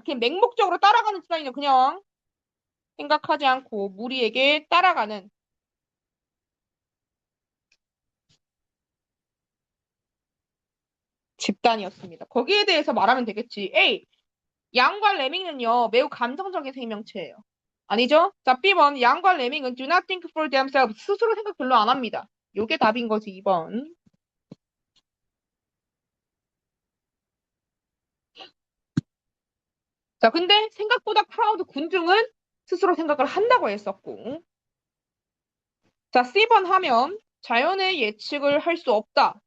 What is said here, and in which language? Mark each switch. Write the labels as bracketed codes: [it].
[ko] 그냥 맹목적으로 따라가는 집단이냐, 그냥. 생각하지 않고 무리에게 따라가는 집단이었습니다. 거기에 대해서 말하면 되겠지. A. 양과 레밍은요, 매우 감정적인 생명체예요. 아니죠? 자, B번. 양과 레밍은 [en] do not think for themselves. [ko] 스스로 생각 별로 안 합니다. 요게 답인 거지, 2번. 자, 근데 생각보다 크라우드 군중은 스스로 생각을 한다고 했었고. 자, C번 하면 자연의 예측을 할 수 없다.